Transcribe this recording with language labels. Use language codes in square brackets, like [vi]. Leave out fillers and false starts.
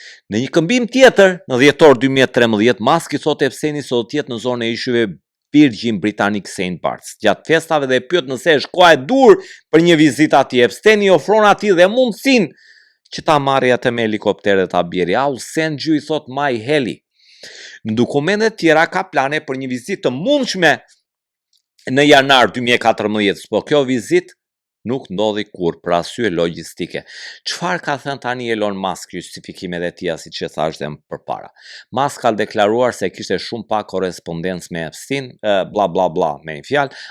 [sq] Në një këmbim tjetër, në dhjetor 2013, Musk i thotë Epsteinit se do të jetë në zonën e ishujve Virgin Britannic St. Barts. Gjatë festave dhe pyet nëse është koha e dur për një vizitë atje. Epsteini ofron atij dhe mundësinë që ta marrë atë me helikopter dhe ta bjeri. [en] I'll send you, [sq] i thot, [en] my heli. [sq] Në dokumentet tjera ka plane për një vizitë të mundshme në janar 2014, po kjo vizitë nuk ndodhi kur për arsye logjistike. Çfarë ka thënë tani Elon Musk, justifikimet e tij siç e thash dhe më përpara? Musk ka deklaruar se kishte shumë pak korrespondencë me Epstein, bla bla bla, me një fjalë.